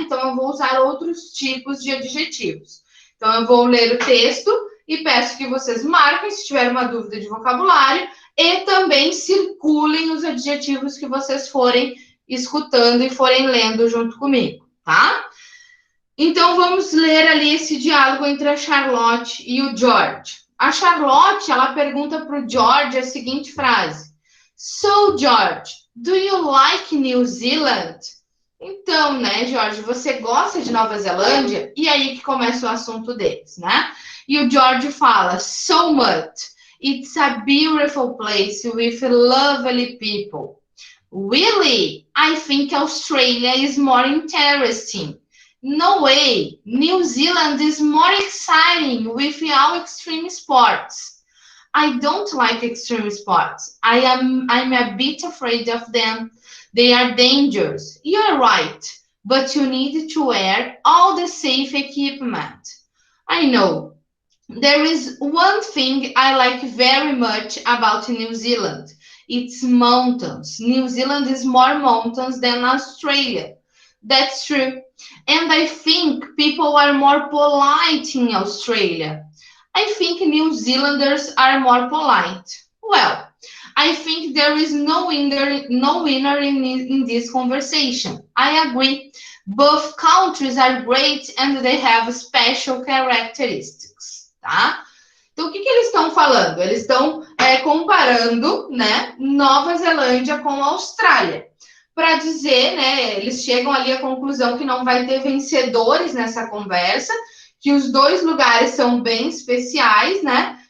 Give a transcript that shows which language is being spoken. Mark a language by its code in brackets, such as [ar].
[pt] Então, eu vou usar outros tipos de adjetivos. Então, eu vou ler o texto e peço que vocês marquem se tiver uma dúvida de vocabulário e também circulem os adjetivos que vocês forem escutando e forem lendo junto comigo, tá? Então, vamos ler ali esse diálogo entre a Charlotte e o George. A Charlotte, ela pergunta para o George a seguinte frase. [en] So, George, do you like New Zealand? [pt] Então, né, George, você gosta de Nova Zelândia? E aí que começa o assunto deles, né? E o George fala, [en] so much. It's a beautiful place with lovely people. Really? I think Australia is more interesting. No way. New Zealand is more exciting with all extreme sports. I don't like extreme sports. I'm a bit afraid of them. They are dangerous. You're right, but you need to wear all the safe equipment. I know. There is one thing I like very much about New Zealand. It's mountains. New Zealand is more mountains than Australia. That's true. And I think people are more polite in Australia. I think New Zealanders are more polite. Well, I think there is no winner in this conversation. I agree. Both countries are great and they have special characteristics, tá? [pt] Então, o que eles estão falando? Eles estão comparando, né, Nova Zelândia com a Austrália. Para dizer, né, eles chegam ali à conclusão que não vai ter vencedores nessa conversa, que os dois lugares são bem especiais, né?